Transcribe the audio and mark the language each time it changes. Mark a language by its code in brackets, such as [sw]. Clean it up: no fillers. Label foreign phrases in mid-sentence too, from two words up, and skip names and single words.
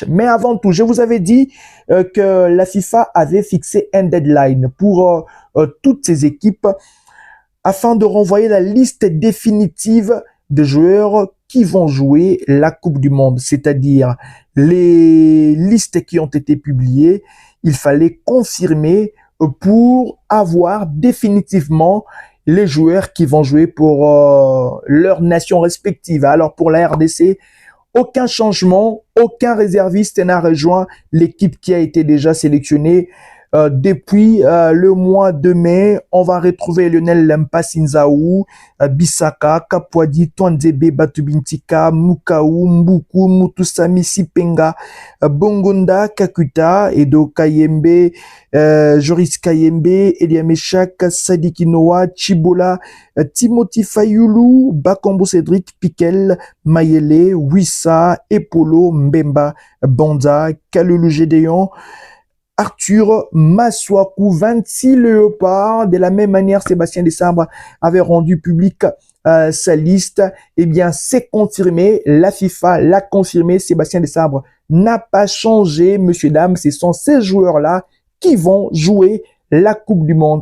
[fr] Mais avant tout, je vous avais dit que la FIFA avait fixé un deadline pour toutes ces équipes afin de renvoyer la liste définitive de joueurs qui vont jouer la Coupe du Monde, c'est-à-dire les listes qui ont été publiées, il fallait confirmer pour avoir définitivement les joueurs qui vont jouer pour leur nation respective. Alors pour la RDC, aucun changement, aucun réserviste n'a rejoint l'équipe qui a été déjà sélectionnée. Depuis le mois de mai, on va retrouver Lionel Mpasinzaou, Bissaka, Kapwadi, Twanzebe, Batubintika, Mukau, Mbuku, Mutusami, Sipenga, Bongonda, Kakuta, Edo Kayembe, Joris Kayembe, Eliameshak, Sadiki Noah, Chibola, Timothy Fayulu, Bakombo Cédric, Piquel, Mayele, Wissa, Epolo, Mbemba, Banda, Kalulu Gédéon, Arthur Maswaku, 26 Léopards. De la même manière, Sébastien Desabre avait rendu public sa liste. Eh bien, c'est confirmé. La FIFA l'a confirmé. Sébastien Desabre n'a pas changé. Messieurs, dames, ce sont ces joueurs-là qui vont jouer la Coupe du Monde.